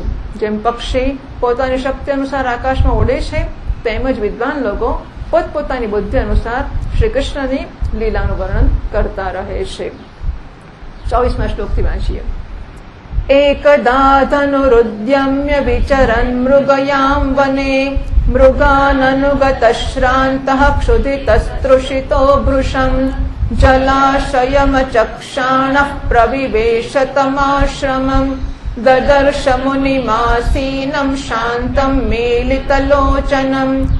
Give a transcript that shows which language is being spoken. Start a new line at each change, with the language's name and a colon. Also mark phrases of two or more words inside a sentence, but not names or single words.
Gujarati: જેમ પક્ષી પોતાની શક્તિ અનુસાર આકાશમાં ઉડે છે, તેમજ વિદ્વાન લોકો પોતપોતાની બુદ્ધિ અનુસાર શ્રી કૃષ્ણની લીલાનું વર્ણન કરતા રહે છે. 24મા શ્લોકથી વાંચીએ.
Sanskrit: એકદા ધનુરુદ્યમ્ય વિચરન મૃગયામ વને मृगाननुगतश्रान्तः क्षुधितस्तृषितो भृशम् जलाशयमचक्षाणः प्रविवेशतमाश्रमम् ददर्श मुनिमासीनं शान्तं मीलितलोचनं